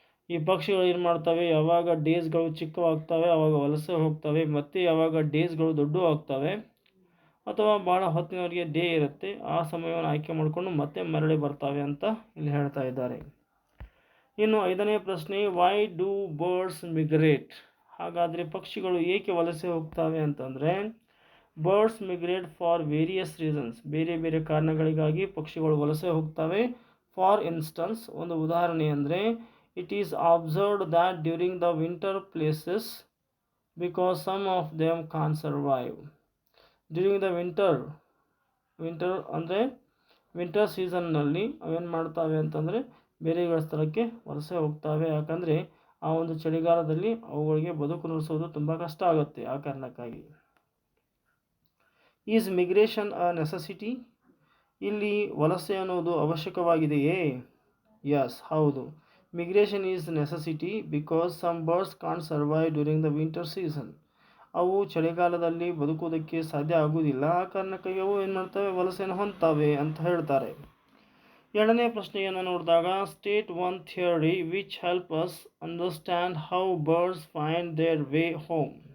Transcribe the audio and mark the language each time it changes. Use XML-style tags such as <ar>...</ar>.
<kn>ಈ ಪಕ್ಷಿಗಳು ಏನು ಮಾಡ್ತವೆ, ಯಾವಾಗ ಡೇಸ್ಗಳು ಚಿಕ್ಕವಾಗ್ತವೆ ಆವಾಗ ವಲಸೆ ಹೋಗ್ತವೆ, ಮತ್ತು ಯಾವಾಗ ಡೇಸ್ಗಳು ದೊಡ್ಡ ಆಗ್ತವೆ ಅಥವಾ ಭಾಳ ಹೊತ್ತಿನವರೆಗೆ ಡೇ ಇರುತ್ತೆ, ಆ ಸಮಯವನ್ನು ಆಯ್ಕೆ ಮಾಡಿಕೊಂಡು ಮತ್ತೆ ಮರಳಿ ಬರ್ತವೆ ಅಂತ ಇಲ್ಲಿ ಹೇಳ್ತಾ ಇದ್ದಾರೆ. ಇನ್ನು 5ನೇ ಪ್ರಶ್ನೆ,</kn> <en>Why do birds migrate?</en> <kn>ಹಾಗಾದರೆ ಪಕ್ಷಿಗಳು ಏಕೆ ವಲಸೆ ಹೋಗ್ತವೆ ಅಂತಂದರೆ,</kn> <en>Birds migrate for various reasons.</en> <kn>ಬೇರೆ ಬೇರೆ ಕಾರಣಗಳಿಗಾಗಿ ಪಕ್ಷಿಗಳು ವಲಸೆ ಹೋಗ್ತವೆ.</kn> <en>for instance,</en> <kn>ಒಂದು ಉದಾಹರಣೆ ಅಂದರೆ,</kn> <en>it is observed that during the winter places because some of them can't survive. During the winter</en> <kn>ಅಂದರೆ ವಿಂಟರ್ ಸೀಸನ್ನಲ್ಲಿ ಅವೇನು ಮಾಡ್ತವೆ ಅಂತಂದರೆ ಬೇರೆ ಸ್ಥಳಕ್ಕೆ ವಲಸೆ ಹೋಗ್ತವೆ. ಯಾಕಂದರೆ ಆ ಒಂದು ಚಳಿಗಾಲದಲ್ಲಿ ಅವುಗಳಿಗೆ ಬದುಕು ನಡೆಸೋದು ತುಂಬ ಕಷ್ಟ ಆಗುತ್ತೆ. ಆ ಕಾರಣಕ್ಕಾಗಿ</kn> <en>Is migration a necessity?</en> <kn>ಇಲ್ಲಿ ವಲಸೆ ಅನ್ನೋದು ಅವಶ್ಯಕವಾಗಿದೆಯೇ? ಯಸ್, ಹೌದು.</kn> <en>Migration is necessity because some birds can't survive during the winter season.</en> <kn>ಅವು ಚಳಿಗಾಲದಲ್ಲಿ ಬದುಕುವುದಕ್ಕೆ ಸಾಧ್ಯ ಆಗುವುದಿಲ್ಲ. ಆ ಕಾರಣಕ್ಕಾಗಿ ಅವು ಏನು ಮಾಡ್ತವೆ, ವಲಸೆಯನ್ನು ಹೊಂದ್ತವೆ ಅಂತ ಹೇಳ್ತಾರೆ. ಎರಡನೇ ಪ್ರಶ್ನೆಯನ್ನು ನೋಡಿದಾಗ</kn> <en>State one theory which help us understand how birds find their way home.</en>